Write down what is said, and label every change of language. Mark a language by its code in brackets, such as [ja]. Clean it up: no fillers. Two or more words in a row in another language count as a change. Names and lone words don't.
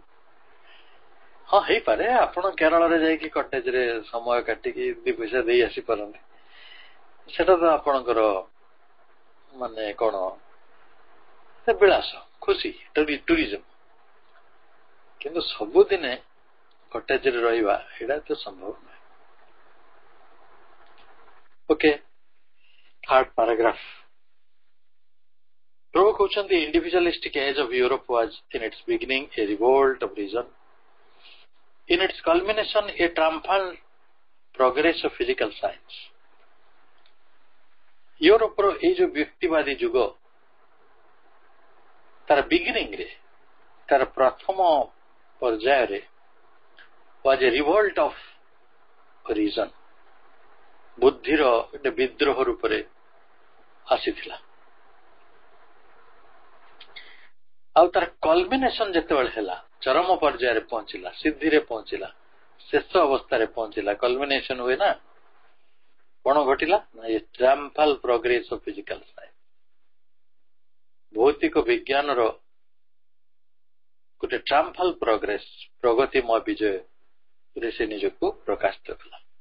[or] ହଁ ହେଇପାରେ ଆପଣ କେରଳରେ ଯାଇକି କଟେଜରେ ସମୟ କାଟିକି 2 ପଇସା ଦେଇ ଆସିପାରନ୍ତି, ସେଟା ତ ଆପଣଙ୍କର ମାନେ କଣ ବିଳାସ, ଖୁସି, ଟୁରିଜମ। କିନ୍ତୁ ସବୁଦିନେ କଟେଜରେ ରହିବା ଏଇଟା ତ ସମ୍ଭବ ନୁହେଁ। ଓକେ, [en] 3rd paragraph. [or] ପ୍ରଭୁ କହୁଛନ୍ତି, [en] individualistic age of Europe was in its beginning a revolt of reason, in its culmination a triumphant progress of physical science. [or] ୟୁରୋପର ଏଇ ଯୋଉ ବ୍ୟକ୍ତିବାଦୀ ଯୁଗ, ତାର ବିଗିନିଂ ରେ, ତାର ପ୍ରଥମ ପର୍ଯ୍ୟାୟରେ [en] was a revolt of reason, [or] ବୁଦ୍ଧିର ଗୋଟେ ବିଦ୍ରୋହ ରୂପରେ ଆସିଥିଲା। ଆଉ ତାର କଲମିନେସନ ଯେତେବେଳେ ହେଲା, ଚରମ ପର୍ଯ୍ୟାୟରେ ପହଞ୍ଚିଲା, ସିଦ୍ଧିରେ ପହଞ୍ଚିଲା, ଶେଷ ଅବସ୍ଥାରେ ପହଞ୍ଚିଲା, କଲମିନେସନ ହୁଏ ନା, କଣ ଘଟିଲା ନା [en] a triumphal progress of physical science, [or] ଭୌତିକ ବିଜ୍ଞାନର ଗୋଟେ [en] triumphal progress, [or] ପ୍ରଗତିମୟ ବିଜୟରେ ସେ ନିଜକୁ ପ୍ରକାଶିତ କଲା।